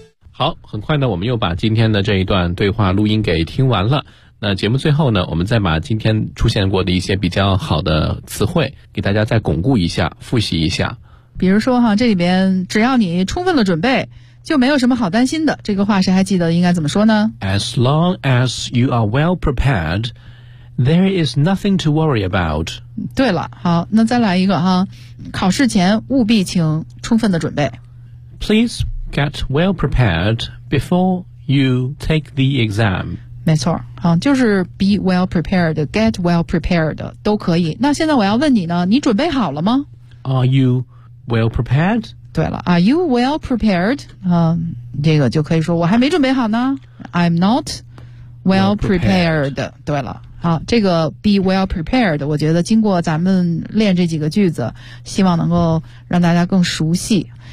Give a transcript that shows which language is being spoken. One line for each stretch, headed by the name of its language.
Chinese: 好，很快呢，我们又把今天的这一段对话录音给听完了。那节目最后呢，我们再把今天出现过的一些比较好的词汇给大家再巩固一下，复习一下。比如说哈，这里边只要你充分的准备，就没有什么好担心的，这个话谁还记得应该怎么说呢？
English: As long as you are well prepared, there is nothing to worry about.
Chinese: 对了，好，那再来一个哈，考试前务必请充分的准备。
English: Please get well prepared before you take the exam.
Chinese: 没错，好，就是
English: be well prepared, get well prepared,
Chinese: 都可以。那现在我要问你呢，你准备好了吗？
English: Are you well prepared?
Chinese: 对了 ,
English: are you well prepared?、
Chinese: 这个就可以说我还没准备好呢。
English: I'm not well prepared.
Chinese: 对了。好，这个 be well prepared, 我觉得经过咱们练这几个句子，希望能够让大家更熟悉。